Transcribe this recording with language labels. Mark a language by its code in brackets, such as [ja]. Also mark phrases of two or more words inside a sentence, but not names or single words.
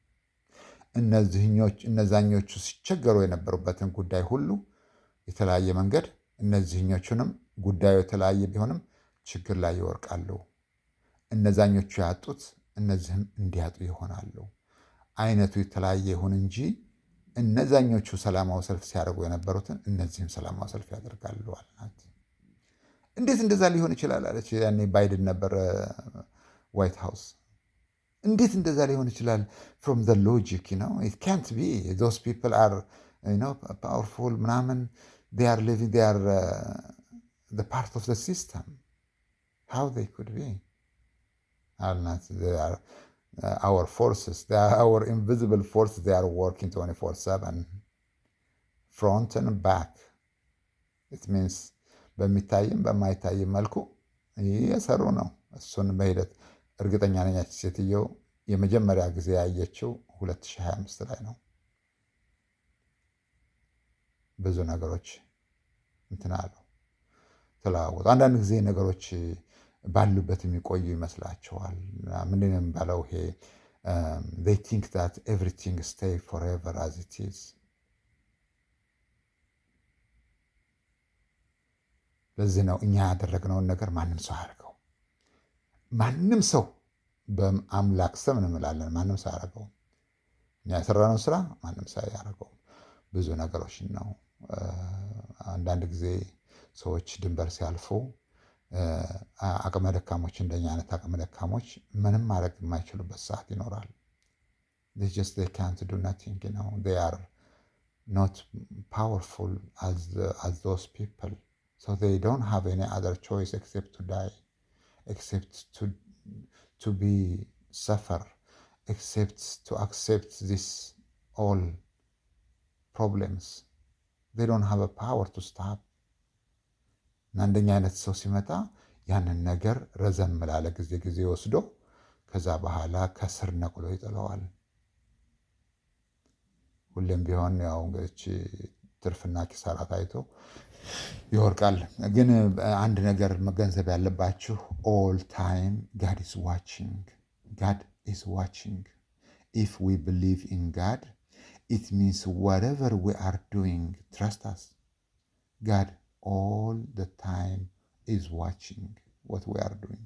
[am] እነዛኞቹ ሲቸገሩ የነበሩበትን ጉዳይ ሁሉ የተለያየ መንገድ እነዚህኞቹንም ጉዳዩ የተለያየ ቢሆንም ችግር ላይ ይወርቃሉ። እነዛኞቹ ያጡት እነዚህም እንዲያጡ ይሆናሉ። አይነቱ የተለያየ ይሁን እንጂ እነዛኞቹ ሰላማዊ ሰልፍ ሲያደርጉ የነበሩትን እነዚህም ሰላማዊ ሰልፍ ያደርጋሉ አልናት። እንዴት እንደዛ ሊሆን ይችላል አለች። ያኔ ባይደን ነበር ዋይት ሃውስ። እንዴት እንደዛ ሊሆን ይችላል? [en] from the logic it can't be those people are powerful ምናምን they are living, they are the part of the system. How they could be? Are not, they are our forces, they are our invisible forces, they are working 24/7 front and back. It means [am] በሚታይም በማይታይም መልኩ እየሰሩ ነው። እሱን በሂደት እርግጠኛ ነኝ ያቺ ሴትዮ የመጀመሪያ ጊዜ ያየችው 2025 ላይ ነው። ብዙ ነገሮች እንትን አሉ ተለዋወጡ። አንዳንድ ጊዜ ነገሮች ባሉበት የሚቆዩ ይመስላቸዋል። ምንድን ነው የሚባለው ይሄ [en] they think that everything stay forever as it is። [am] ለዚህ ነው እኛ ያደረግነውን ነገር ማንም ሰው አያደርገው። ማንም ሰው በአምላክ ስም እንምላለን፣ ማንም ሰው አያደርገውም። እኛ የሰራነው ስራ ማንም ሰው አያደርገውም። ብዙ ነገሮችን ነው። አንዳንድ ጊዜ ሰዎች ድንበር ሲያልፉ አቅመ ደካሞች፣ እንደኛ አይነት አቅመ ደካሞች ምንም ማድረግ የማይችሉበት ሰዓት ይኖራል። [en] they can't do nothing, they are not powerful as those people, so they don't have any other choice except to die, except to be suffer, except to accept this all problems. They don't have a power to stop. [am] አንደኛ አይነት ሰው ሲመጣ ያንን ነገር ረዘም ላለ ጊዜ ወስዶ ከዛ በኋላ ከስር ነቅሎ ይጥለዋል። ሁሌም ቢሆን ያው እንግዲህ ትርፍና ኪሳራ ታይቶ ይወርቃል። ግን አንድ ነገር መገንዘብ ያለባችሁ [en] all time God is watching. God is watching. If we believe in God, it means whatever we are doing, trust us. God all the time is watching what we are doing.